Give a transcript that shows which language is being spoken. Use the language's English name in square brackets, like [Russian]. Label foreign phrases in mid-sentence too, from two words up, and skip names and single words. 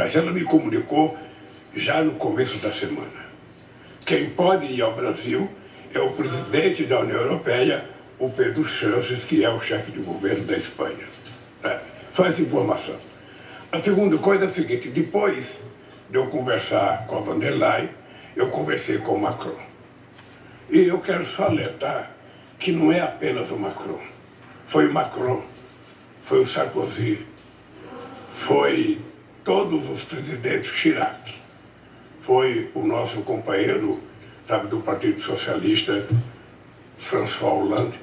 [Portuguese] Isso ela me comunicou já no começo da semana. Quem pode ir ao Brasil é o presidente da União Europeia, o Pedro Sánchez, que é o chefe de governo da Espanha. Só essa informação. A segunda coisa é a seguinte: depois de eu conversar com a von der Leyen, eu conversei com o Macron. E eu quero só alertar que não é apenas o Macron. Foi o Macron, foi o Sarkozy, foi todos os presidentes, Chirac, foi o nosso companheiro, sabe, do Partido Socialista, François Hollande.